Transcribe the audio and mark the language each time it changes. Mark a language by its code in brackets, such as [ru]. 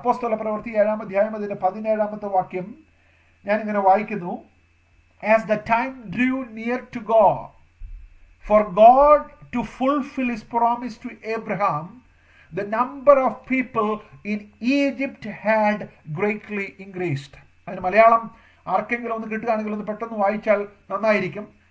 [ml] അപ്പോസ്തല പ്രവൃത്തി 7-ാം അധ്യായം 17-ാമത്തെ വാക്യം ഞാനിങ്ങനെ വായിക്കുന്നു. [en] As the time drew near to God, for God to fulfill his promise to Abraham, the number of people in Egypt had greatly increased. [ml] അതിന് മലയാളം ആർക്കെങ്കിലും ഒന്ന് കിട്ടുകയാണെങ്കിൽ ഒന്ന് പെട്ടെന്ന് വായിച്ചാൽ നന്നായിരിക്കും.